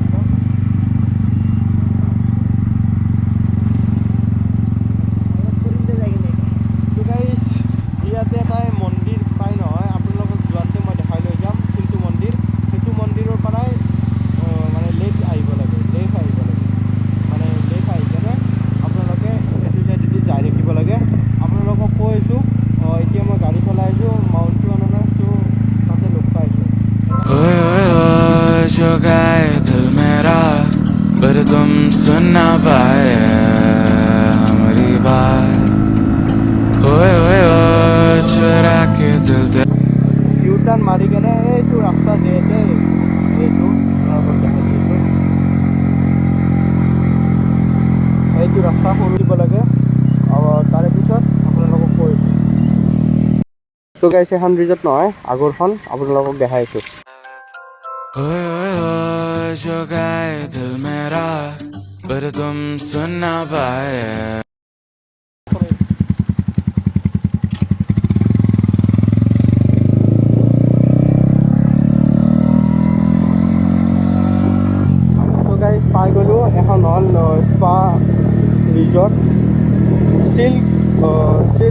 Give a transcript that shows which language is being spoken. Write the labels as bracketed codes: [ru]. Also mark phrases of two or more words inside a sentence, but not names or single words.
[as] ইয়াতে এটা মন্দিৰ পায় নহয় আপোনালোকক যোৱাতে মই দেখাই লৈ যাম কোনটো মন্দিৰ সেইটো মন্দিৰৰ পৰাই মানে লেফ্ট আহিব লাগে মানে লেফ্ট আহি কেনে আপোনালোকে এইটো চাইডেদি যাই থাকিব লাগে আপোনালোকক কৈছোঁ এতিয়া মই গাড়ী চলাই আছোঁ মাউণ্টটো অনা নাই ত' তাতে লগ পাইছোঁ [hi] जो गाए दिल मेरा पर तुम सुन ना पाए हमारी बात ओए चुरा के दिल दे [as] ইউ টাৰ্ণ মাৰি কেনে এইটো ৰাস্তা যে আছে এইটো এইটো ৰাস্তা সৰু দিব লাগে আৰু তাৰে পিছত আপোনালোকক কৈছোঁ ত' গাইছ এখন ৰিজৰ্ট নহয় আগৰখন আপোনালোকক দেখাইছোঁ [hi] जो गाए दिल मेरा पर तुम सुन ना पाए [as] পাই গ'লোঁ এখন হ'ল স্পা ৰিজৰ্ট চিল্ক